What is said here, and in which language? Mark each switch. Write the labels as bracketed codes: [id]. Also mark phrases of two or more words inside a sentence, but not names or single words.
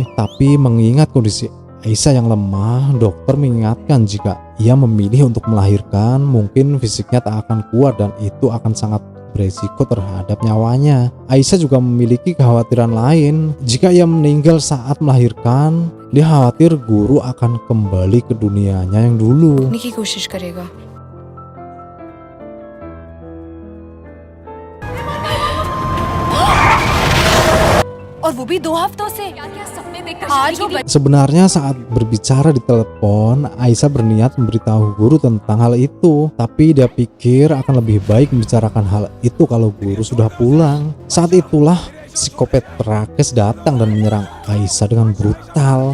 [id] Tapi mengingat kondisi Aisyah yang lemah, dokter mengingatkan jika ia memilih untuk melahirkan, mungkin fisiknya tak akan kuat dan itu akan sangat beresiko terhadap nyawanya. Aisyah juga memiliki kekhawatiran lain. Jika ia meninggal saat melahirkan, dia khawatir guru akan kembali ke dunianya yang dulu. [hi] की कोशिश करेगा। और वो भी 2 हफ्तों से। आज वो [id] Sebenarnya saat berbicara di telepon, Aisyah berniat memberitahu guru tentang hal itu, tapi dia pikir akan lebih baik membicarakan hal itu kalau guru sudah pulang. Saat itulah psikopat Rakesh datang dan menyerang Aisyah dengan brutal.